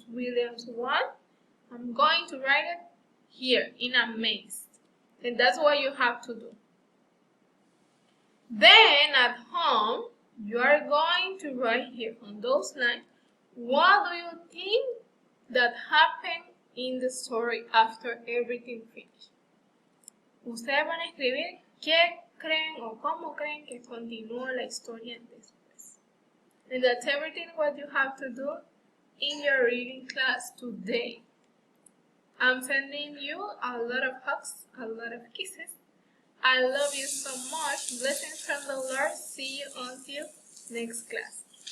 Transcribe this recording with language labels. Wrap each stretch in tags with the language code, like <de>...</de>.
<en>Williams want? I'm going to write it here in amazed. And that's what you have to do. Then at home, you are going to write here on those lines, what do you think that happened in the story after everything finished?</en> <es>Ustedes van a escribir qué creen o cómo creen que continuó la historia después.</es> <en>And that's everything what you have to do in your reading class today. I'm sending you a lot of hugs, a lot of kisses. I love you so much. Blessings from the Lord. See you until next class.</en>